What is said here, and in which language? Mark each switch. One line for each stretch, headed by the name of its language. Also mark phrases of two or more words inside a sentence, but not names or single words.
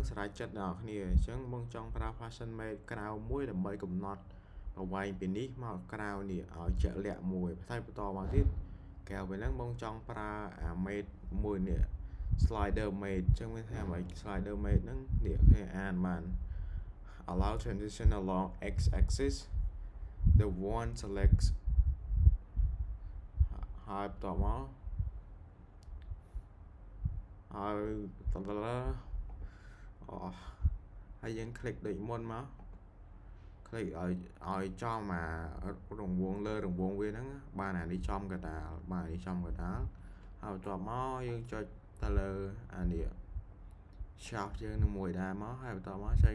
Khmer: ស្រេចចិត្តដល់អ្នកគ្នាអញ្ចឹងបងចង់ប្រើ
English: fasten mate
Khmer: ក្រៅមួយដើម្បីកំណត់ប្រវែងពីនេះមកក្រៅនេះឲ្យជាក់លាក់មួយហើយបន្តមកទៀតក្រៅពីហ្នឹងបងចង់ប្រើអា mate មួយនេះ
English: slider mate
Khmer: អញ្ចឹងមានថាម៉េច
English: slider mate
Khmer: ហ្នឹងនេះគេអានបាន
English: allow transition along x axis the one selects
Khmer: ហើយបន្តមក ហើយហើយយើង click ដូចមុនមក click ឲ្យចំរង្វង់លើរង្វង់វាហ្នឹងបានអានេះចំកណ្ដាលហើយបន្ទាប់មកយើងចុចទៅលើអានេះ shaft យើងនឹងមួយដែរមកហើយបន្តមក